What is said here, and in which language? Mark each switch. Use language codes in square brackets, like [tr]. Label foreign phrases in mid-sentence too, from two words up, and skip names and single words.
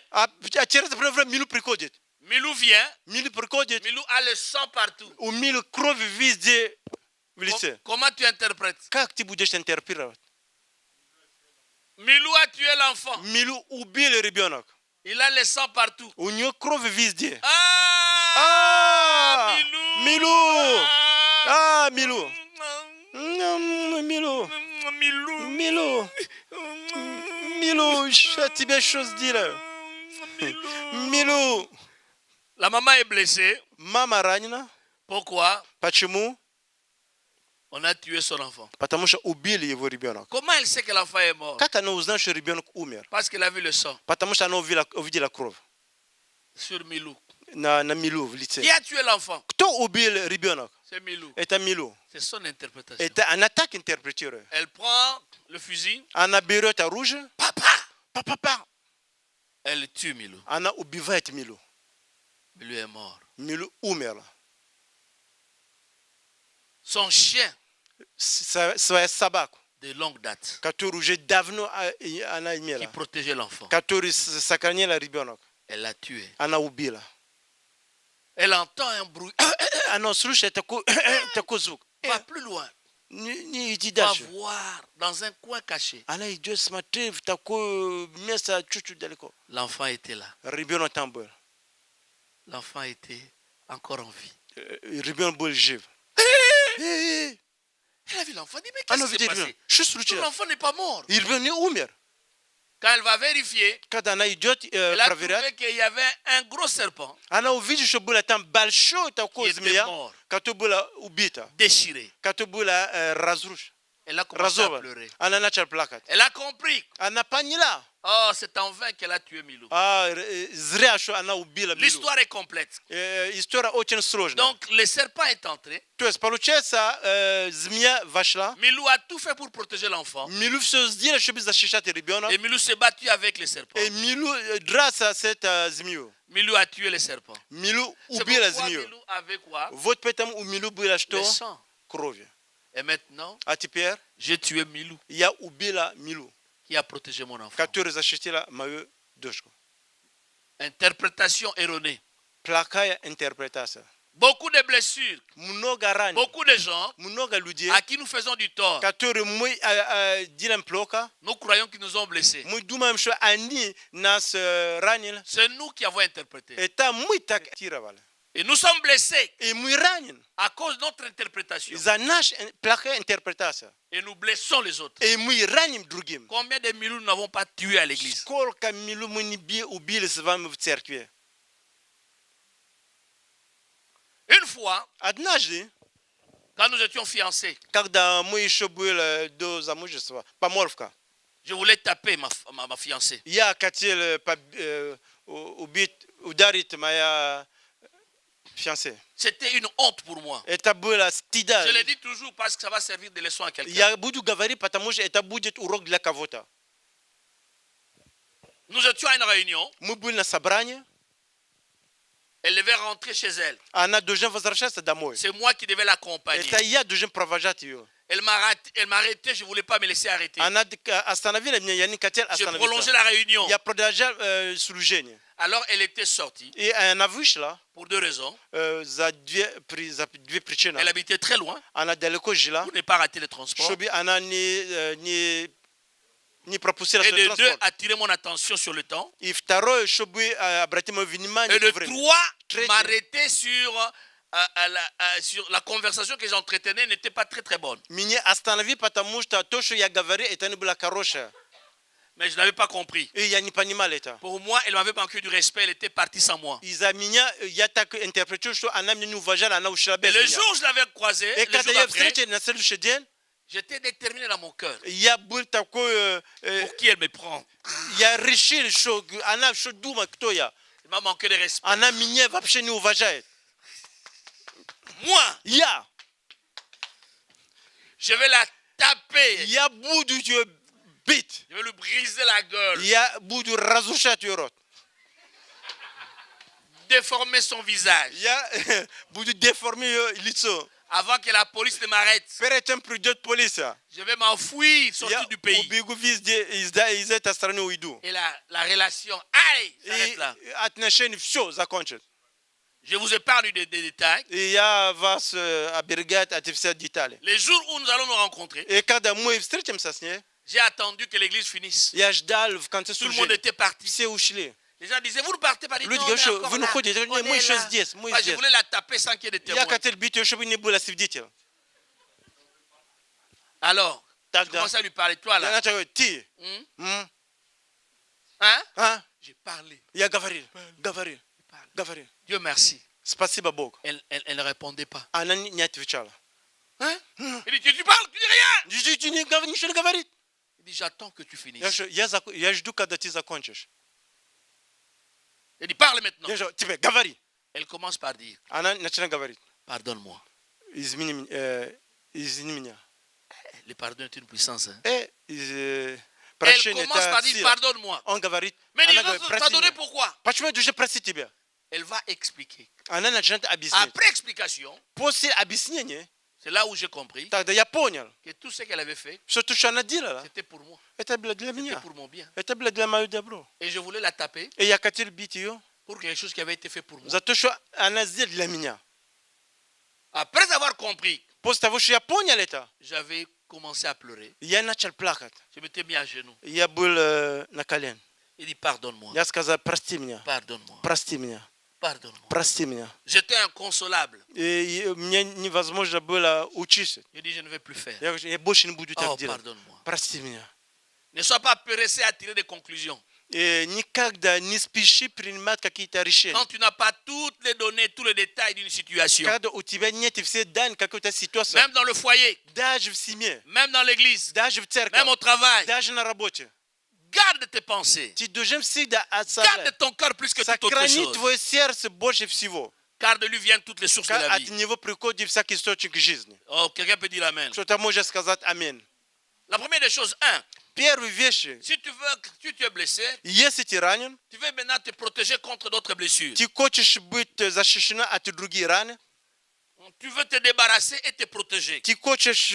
[ru] А через время Милу приходит. [fr] Milou vient. [ru] Милу приходит, [fr] Milou a le sang partout. [ru] у Милу кровь везде в лице. [fr] Comment tu interprètes? [ru] Как ты будешь интерпретировать? [fr] Milou a tué l'enfant. [ru] Милу убили ребенок. [fr] Il a le sang partout. [ru] У нее кровь везде. [fr] Ah! Milou! [ru] Милу! Ah! Милу! Милу! [fr] Milou! [ru] Милу! Милу, что тебе что сделал? Милу! [fr] La maman est blessée. [ru] Мама ранена. [fr] Pourquoi? [ru] Почему? [fr] On a tué son enfant. [ru] Потому что убили его ребенок. [fr] Comment elle sait que l'enfant est mort? [ru] Как она узнала, что ребенок умер? [fr] Parce qu'elle a vu le sang [ru] Потому что она увидела кровь [fr] sur Milou. [ru] на Милу в лице. [fr] Qui a tué l'enfant? [ru] Кто убил ребенок? [fr] C'est Milou. [ru] Это Милу. [fr] C'est son interprétation. [ru] Это она так интерпретирует. [fr] Elle prend le fusil. [ru] Она берет оружие. Папа. [fr] Elle tue Milou. [ru] Она убивает Милу. [fr] Milou est mort. [ru] Милу умерла. [fr] Son chien [ru] Свою собаку, [fr] de longue date [ru] которую уже давно она [fr] qui [ru] имела, [fr] protégeait l'enfant. [ru] который сохранила ребенок, [fr] Elle l'a tué. [ru] она убила. [fr] Elle entend un bruit. [ru] Она слушает такой звук. [fr] Va plus loin. [ru] Не иди [fr] Va [ru] дальше. [fr] voir dans un coin caché. [ru] Она идет смотреть в такое место чуть-чуть далеко. [fr] L'enfant était là. [ru] Ребенок там был. [fr] L'enfant était encore en vie. [ru] Ребенок был жив. [fr] Elle a vu l'enfant. Dit, mais [ru] Она [fr] qu'est-ce qui s'est [ru] видит [fr] passé? [ru] ребенка. Что случилось? [fr] L'enfant n'est pas mort. [ru] И ребенок не умер. [fr] Quand elle va vérifier, [ru] Когда она идет [fr] elle a [ru] проверять, [fr] trouvé qu'il y avait un gros serpent [ru] она увидит, что было там большое такое [fr] qui était [ru] змея, [fr] mort, [ru] которая была убита, [fr] déchiré. [ru] которая была разрушена. [fr] Elle a commencé à [ru] Разована. [fr] pleurer. [ru] Она начала плакать. [fr] Elle a compris. [ru] Она поняла. [fr] Oh, c'est en vain qu'elle a tué Milou. [ru] Зря, что она убила Милу. [fr] L'histoire est complète. [ru] История очень сложная. [fr] Donc, le serpent est entré. [ru] То есть, получается, змея вошла. [fr] Milou a tout fait pour protéger l'enfant. [ru] Милу все сделала, чтобы защищать ребенка. [fr] Et Milou s'est battu avec le serpent. [ru] И Милу драться с этой змею. [fr] Milou a tué le serpent. [ru] Милу [fr] C'est [ru] убила [fr] pourquoi [ru] змею. [fr] Milou avait quoi? [ru] Вот поэтому у Милу было [fr] Le [ru] что? [fr] sang. [ru] Крови. [fr] Et maintenant, [ru] А теперь [fr] j'ai tué Milou. [ru] я убила Милу. [fr] qui a protégé mon enfant. [ru] который защитила мою дочку. [fr] Interprétation erronée. [ru] Плохая интерпретация. [fr] Beaucoup de blessures. [ru] Много раненых, [fr] Beaucoup de gens [ru] много людей, [fr] à qui nous faisons du tort. [ru] которые мы делаем плохо. [fr] Nous croyons qu'ils nous ont blessés. [ru] Мы думаем, что они нас ранили. [fr] C'est nous qui avons interprété. [ru] Это мы так актировали. [fr] Et nous sommes blessés [ru] И мы ранены [fr] à cause de notre interprétation. [ru] за нашу плохая интерпретация. [fr] Et nous blessons les autres. [ru] И мы раним другим. [fr] Combien de millions nous n'avons pas tués à l'église? [ru] Сколько милу мы не убили с вами в церкви. [fr] Une fois, [ru] Однажды, [fr] quand nous étions fiancés, [ru] когда мы еще были до замужества, помолвка, [fr] je voulais taper ma fiancée. [ru] я хотел ударить моя fiancée. [fr] C'était une honte pour moi. [ru] Это было стыда. [fr] Je le dis toujours parce que ça va servir de leçon à quelqu'un. [ru] Я буду говорить, потому что это будет урок для кого-то. [fr] Nous étions à une réunion. [ru] Мы были на собрании. [fr] Elle devait rentrer chez elle. [ru] Она должна возвращаться домой. [fr] C'est moi qui devais l'accompagner. [ru] Это я должен провожать ее. [fr] Elle m'a arrêté, je ne voulais pas me laisser arrêter. [ru] Она остановила меня, я не хотел [fr] J'ai prolongé [ru] остановиться. [fr] la réunion. [ru] Я продолжал служение. [fr] Alors elle était sortie [ru] И она вышла [fr] pour deux raisons. [ru] за две причины. [fr] Elle habitait très loin [ru] Она далеко жила, [fr] pour ne pas rater le transport. [ru] чтобы она не пропустила [fr] Et [ru] свой [fr] de deux, [ru] транспорт. [fr] attirer mon attention sur le temps. [ru] И второе, чтобы обратить мое внимание [fr] Et de [ru] к времени. [fr] trois, [ru] Trétieux. [fr] m'arrêter sur la conversation que j'entretenais n'était pas très très bonne. [ru] Меня останови, потому что то, что я говорю, это не было хорошее. [fr] Mais je n'avais pas compris. [ru] И я не понимал это. [fr] Pour moi, elle m'avait manqué du respect, elle était partie sans moi. [ru] Из-за меня я так интерпретирую, что она меня не уважала, она ушла [fr] Et [ru] без [fr] le [ru] меня. [fr] jour où je l'avais croisée, [ru] И [fr] le [ru] когда [fr] jour [ru] я [fr] d'après, [ru] встретил на следующий день, [fr] j'étais déterminé dans mon cœur. [ru] я был такой, [fr] Pour qui elle me prend? [ru] я решил, что она что думает, кто я. [fr] Elle m'a manqué de respect. [ru] Она меня вообще не уважает. [fr] Moi, [ru] Я [fr] je vais la taper. [ru] я буду ее бить. [fr] Je vais lui briser la gueule. [ru] Я буду разрушать ее рот. [fr] Déformer son visage. [ru] Я буду деформировать ее лицо. [fr] Avant que la police ne m'arrête. [ru] Перед тем придет полиция. [fr] Je vais m'enfuir, sortir [ru] Я [fr] du pays. [ru] убегу везде, из этой страны уйду. [fr] Et la relation, allez, s'arrête [ru] И [fr] là. [ru] отношения все закончат. [fr] Je vous épargne des détails. [ru] И я вас оберегаю от всех деталей. [fr] Les jours où nous allons nous rencontrer, [ru] И когда мы встретимся с ней, [fr] j'ai attendu que l'église finisse. [ru] я ждал в конце [fr] Tout le monde [ru] служения. [fr] était parti. [ru] Все ушли. [fr] Les gens disaient, vous ne partez pas. [ru] Люди говорят, что вы не ходите. [fr] On [ru] Мы [fr] est [ru] еще [fr] là. [ru] здесь, мы [fr] Moi, je [ru] здесь. [fr] voulais la taper sans qu'il y ait de [ru] Я [fr] témoins. [ru] хотел бить ее, чтобы не было свидетелей. [fr] Alors, je [ru] Тогда [fr] commençais à lui parler. Toi [ru] я [fr] là, [ru] начал говорить, ты, [fr] hein? [ru] а? [fr] J'ai parlé. [ru] Я говорил, говори. [fr] Dieu merci. [ru] Спасибо Богу. [fr] Elle ne répondait pas. [ru] Она не отвечала. [fr] Hein? Il dit, tu parles, tu dis rien. [ru] Ничего не говорит. [fr] Il dit, j'attends que tu finisses. [ru] Я жду, когда ты закончишь. [fr] Il dit, parle maintenant. [ru] Я говорю, тебе, говори. [fr] Elle commence par dire, [ru] Она начинает говорить. [fr] pardonne-moi. [ru] Извини меня. [fr] Le pardon est une puissance. Hein? Elle [ru] Прощение [fr] commence par [ru] это [fr] dire, [ru] сила. [fr] pardonne-moi. [ru] Он говорит, [fr] Mais il [ru] она [fr] dit, [ru] говорит, прости [fr] pardonner [ru] меня. [fr] pourquoi? [ru] Почему я должен простить тебя? [fr] Elle va expliquer. [ru] Она начинает объяснять. [fr] Après explication, [ru] После объяснения, [fr] c'est là où j'ai compris [ru] тогда я понял, [fr] que tout ce qu'elle avait fait, [ru] что то, что она делала, [fr] c'était pour moi. [ru] это было для [fr] C'était [ru] меня. [fr] pour mon bien. [ru] Это было для моего добра. [fr] Et je voulais la taper [ru] И я хотел бить ее [fr] pour quelque chose qui avait été fait pour moi. [ru] за то, что она сделала для меня. [fr] Après avoir compris, [ru] После того, что я понял это, [fr] j'avais commencé à pleurer. [ru] я начал плакать. [fr] Je m'étais mis à genoux. [ru] Я был на колен. [fr] Il dit, pardonne-moi. [ru] Я сказал, прости меня, [fr] Pardonne-moi. [ru] прости меня, [fr] Pardonne-moi. [ru] прости меня. [fr] J'étais inconsolable. [ru] И мне невозможно было учиться. [fr] Je dis, je ne vais plus faire. [ru] Я говорю, я больше не буду так [fr] Oh, [ru] делать. [fr] pardonne-moi. [ru] Прости меня. [fr] Ne sois pas pressé à tirer des conclusions. [ru] И никогда не спеши принимать какие-то решения. [fr] Quand tu n'as pas toutes les données, tous les détails d'une situation, [ru] Когда у тебя нет все данные какой-то ситуации, [fr] même dans le foyer, [ru] даже в семье, [fr] même dans l'église, [ru] даже в церкви, [fr] même au travail, [ru] даже на работе, [fr] garde tes pensées. [ru] ты должен всегда [fr] Garde [ru] оставлять. [fr] ton cœur plus que toute autre [ru] Сохрани [fr] chose. [ru] твое сердце больше всего. [fr] Car de lui viennent toutes les sources de la [ru] От [fr] vie. [ru] него приходит всякий источник жизни. [fr] Oh, quelqu'un peut dire Amen. [ru] Что-то можно сказать аминь. [fr] La première des choses, un, [ru] Первые вещи, [fr] si tu es blessé, [ru] если ты ранен, [fr] tu veux maintenant te protéger contre d'autres blessures. [ru] ты хочешь быть защищена от других ран, [fr] Tu veux te débarrasser et te protéger. [ru] Ti хочеш